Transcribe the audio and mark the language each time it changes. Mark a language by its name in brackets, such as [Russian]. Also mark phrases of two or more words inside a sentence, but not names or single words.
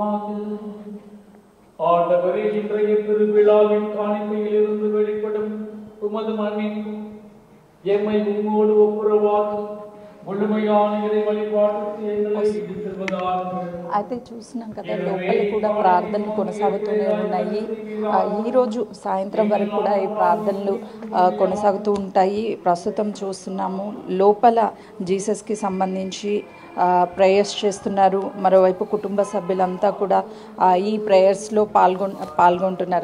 [Tamil] ஆண்டவரே, இன்றைய திருவிழாவின் காணிக்கையிலிருந்து வெளிப்படும் உமது மண்ணின் எம்மை உம்மோடு ஒப்புரவாக்கி முழுமையான இறை வழிபாட்டுக்கு எங்களை இட்டு செல்வதாக. [Telugu] అయితే చూసినాం కదా, లోపల కూడా ప్రార్థనలు కొనసాగుతూనే ఉన్నాయి. ఈరోజు సాయంత్రం వరకు కూడా ఈ ప్రార్థనలు కొనసాగుతూ ఉంటాయి. ప్రస్తుతం చూస్తున్నాము లోపల జీసస్కి సంబంధించి ప్రేయర్స్ చేస్తున్నారు. మరోవైపు కుటుంబ సభ్యులంతా కూడా ఈ ప్రేయర్స్లో పాల్గొంటున్నారు.